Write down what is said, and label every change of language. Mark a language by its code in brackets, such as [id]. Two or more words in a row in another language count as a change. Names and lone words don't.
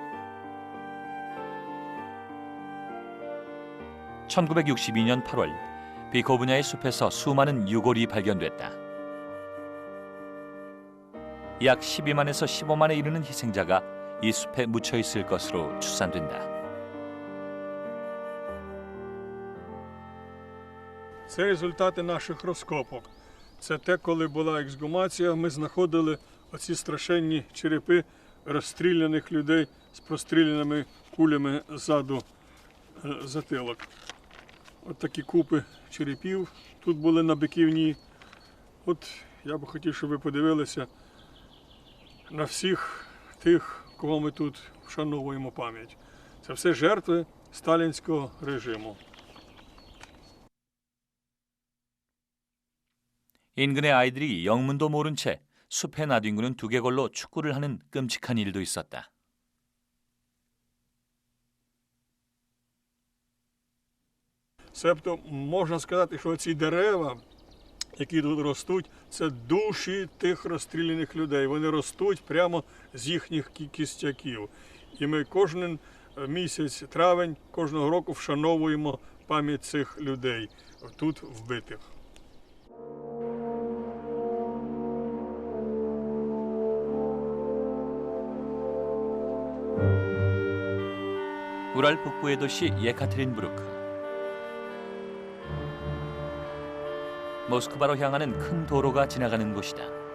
[ko] 1962년 8월 비코브냐의 숲에서 수많은 유골이 발견됐다. 약 12만에서 15만에 이르는 희생자가 이 숲에 묻혀 있을 것으로 추산된다. [uk] Це результати наших розкопок. Це те, коли була ексгумація, ми знаходили оці страшенні черепи розстріляних людей з простріляними кулями ззаду затилок. От такі купи черепів тут були на Биківні. От я би хотів, щоб ви подивилися на всіх тих, кого ми тут вшановуємо пам'ять. Це все жертви сталінського режиму. [ko] 인근의 아이들이 영문도 모른 채 숲에 나뒹구는 두개골로 축구를 하는 끔찍한 일도 있었다. [uk] Себто можна сказати, що ці дерева, які тут ростуть, це душі тих розстріляних людей. Вони ростуть прямо з їхніх кістяків. І ми кожен місяць, травень, кожного року вшановуємо пам'ять цих людей, тут вбитих. [ko] 우랄 북부의 도시 예카테린부르크. 모스크바로 향하는 큰 도로가 지나가는 곳이다.